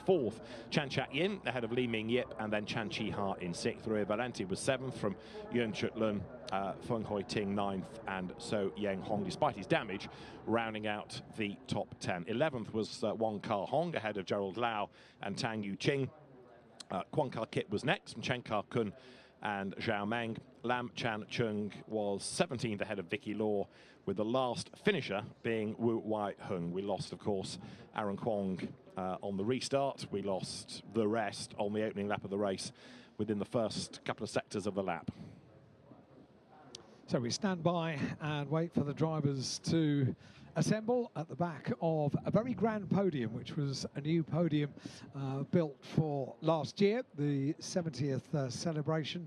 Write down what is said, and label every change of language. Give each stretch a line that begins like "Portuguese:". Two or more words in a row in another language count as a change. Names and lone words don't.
English: 4th, Chan Chat Yin ahead of Li Ming Yip, and then Chan Chi Ha in 6th. Rui Valenti was 7th from Yun Chut Lun, Feng Hoi Ting 9th, and So Yang Hong, despite his damage, rounding out the top 10. 11th was Wong Kar Hong ahead of Gerald Lau and Tang Yu Ching. Kwang Kar Kit was next from Chen Kar Kun and Zhao Meng. Lam Chan Chung was 17th ahead of Vicky Law, with the last finisher being Wu Wai Hung. We lost, of course, Aaron Kwong on the restart. We lost the rest on the opening lap of the race within the first couple of sectors of the lap. So we stand by and wait for the drivers to assemble at the back of a very grand podium, which was a new podium built for last year, the 70th celebration.